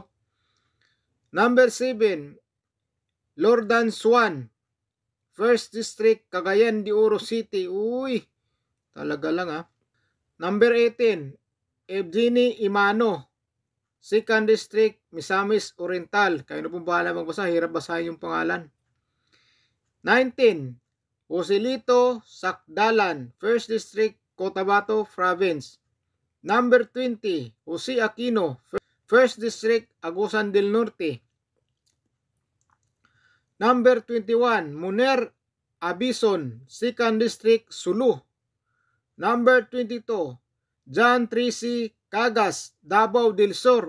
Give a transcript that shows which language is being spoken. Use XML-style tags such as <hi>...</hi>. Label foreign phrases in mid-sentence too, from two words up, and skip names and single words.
<en>Number 7, Lordan Swan, 1st District, Cagayan de Oro City.</en> <tl>Talaga lang</tl> <en>. Number 18, Evgeny Imano, 2nd District, Misamis Oriental.</en> <tl>Kayo na pong bahala magbasa, hirap basahin yung pangalan.</tl> <en>19, Joselito Sakdalan, 1st District, Cotabato Province. Number 20, Jose Aquino, 1st District, Agusan del Norte. Number 21, Muner Abison, 2nd District, Sulu. Number 22, John Tracy Cagas, Davao del Sur.</en>